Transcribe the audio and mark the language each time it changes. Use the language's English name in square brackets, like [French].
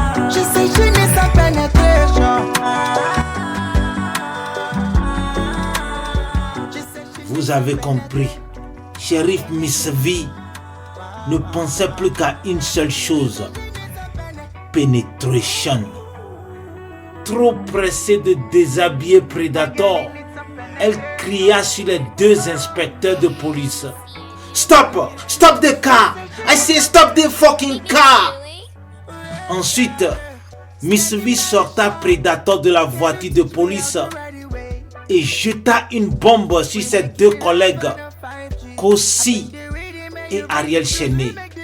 [English] She said she needs some penetration. [French] Vous avez compris, shérif Miss V ne pensait plus qu'à une seule chose: penetration. Trop pressée de déshabiller Predator, elle cria sur les 2 inspecteurs de police: Stop! [English] Stop the car! I say stop the fucking car! [French] Ensuite, Miss V sorta Predator de la voiture de police et jeta une bombe sur ses 2 collègues, Kossi et Ariel Chené.